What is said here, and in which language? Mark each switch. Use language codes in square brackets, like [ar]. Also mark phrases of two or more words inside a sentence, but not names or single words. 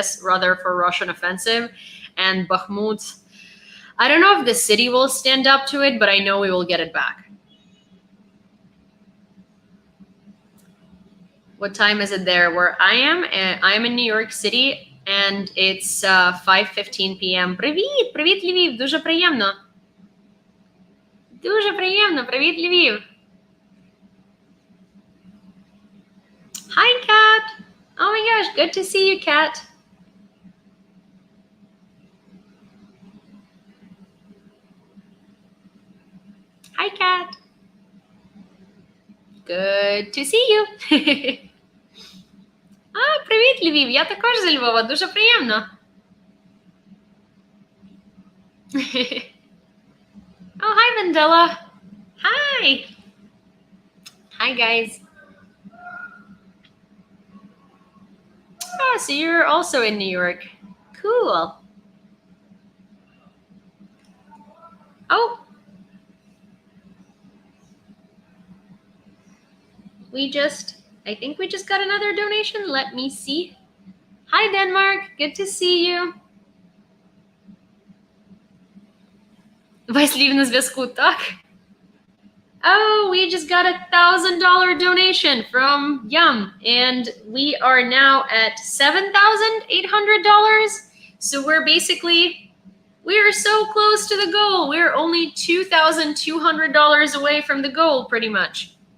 [en] Well, I guess rather for Russian offensive. And Bakhmut, I don't know if the city will stand up to it, but I know we will get it back. What time is it there where I am? I'm in New York City, and it's 5:15 p.m. [uk] Привіт! Привіт, Львів! Дуже приємно! Дуже приємно! Привіт, Львів! [en] Hi, Kat! Oh my gosh, good to see you, Kat! Hi, Kat! Good to see you! [uk] Привіт, Львів! Я також з Львова, дуже приємно! [en] Oh, hi, Mandela! Hi! Hi, guys! Oh, so you're also in New York. Cool. Oh. I think we just got another donation. Let me see. Hi, Denmark. Good to see you. [uk] Весь Львів на зв'язку, так? [en] Oh, we just got $1,000 donation from Yum, and we are now at $7,800. So we are so close to the goal. We're only $2,200 away from the goal, pretty much.